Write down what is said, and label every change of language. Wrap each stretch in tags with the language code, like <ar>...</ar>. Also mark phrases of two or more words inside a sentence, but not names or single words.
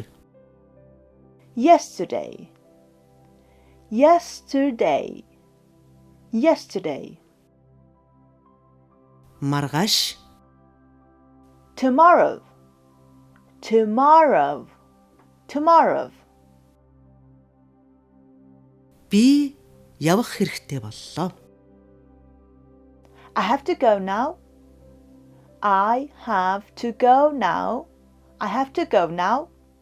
<en>Yesterday, yesterday, yesterday.</en> <mn>Маргааш.</mn> <en>Tomorrow, tomorrow, tomorrow.</en> <mn>Би явах хэрэгтэй боллоо.</mn> <en>I have to go now. I have to go now. I have to go now.</en>